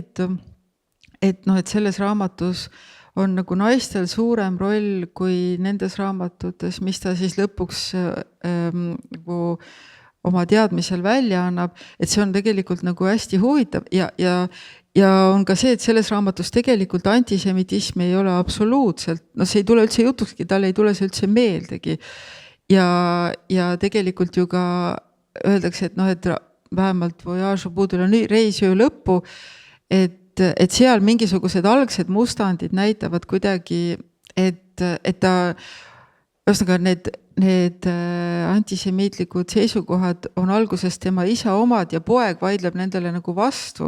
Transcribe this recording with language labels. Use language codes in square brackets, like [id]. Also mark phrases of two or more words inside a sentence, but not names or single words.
[et] et selles raamatus on nagu naistel suurem roll kui nendes raamatutes, mis ta siis lõpuks nagu oma teadmisel välja annab, et see on tegelikult nagu hästi huvitav ja on ka see, et selles raamatus tegelikult antisemitism ei ole absoluutselt, see ei tule üldse jutukski, tal ei tule see üldse meeldegi. Ja tegelikult ju ka öeldakse, et vähemalt Voyage au bout de la nuit, reisöö lõppu, et seal mingisugused algsed mustandid näitavad kuidagi, et ta, need antisemiitlikud seisukohad on alguses tema isa omad ja poeg vaidleb nendele nagu vastu.